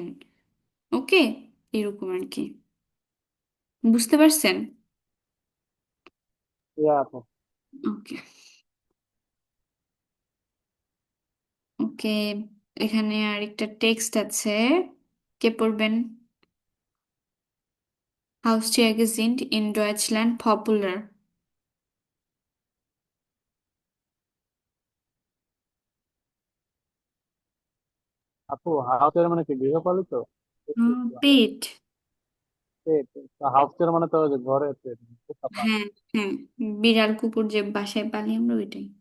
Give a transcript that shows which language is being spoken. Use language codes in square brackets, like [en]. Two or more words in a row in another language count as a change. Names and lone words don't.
[bn] ওকে, এরকম আর কি, বুঝতে পারছেন? ইয়া আপু। ওকে, ওকে, এখানে আরেকটা টেক্সট আছে, কে পড়বেন? [de] Haustiere sind in Deutschland popular. [bn] আপু, হাউসের মানে কি গৃহপালিত? পেট। হাউসের মানে তো ওই যে ঘরে pet, পোষা প্রাণী। হ্যাঁ, হ্যাঁ, বিড়াল কুকুর যে বাসায় পালি আমরা ওইটাই।